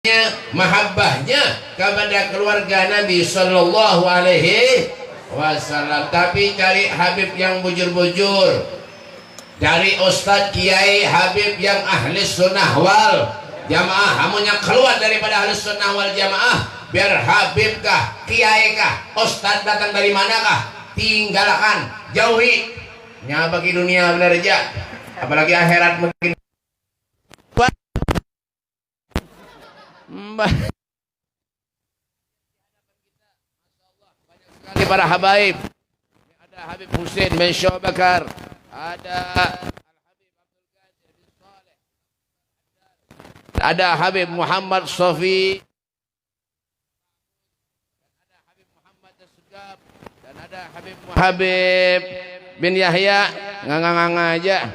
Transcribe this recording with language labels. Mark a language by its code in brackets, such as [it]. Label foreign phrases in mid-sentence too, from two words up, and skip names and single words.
[id] mahabbahnya kepada keluarga Nabi [ar] صلى الله عليه وسلم. [id] Tapi cari Habib yang bujur-bujur, cari Ustadz Kiai Habib yang [ar] أهل السنة والجماعة. [bjn] Hamunya keluar daripada [ar] أهل السنة والجماعة, [bjn] biar Habib kah, Kiai kah, Ustadz datang dari manakah, tinggalkan, jauhi. Nya bagi dunia benar aja, apalagi akhirat mungkin. [id] Sekali para habaib, ada Habib Husain bin Syabakar, ada Habib Muhammad Sofi, ada Habib Muhammad Asgab, dan ada Habib bin Yahya, nganga-nganga aja.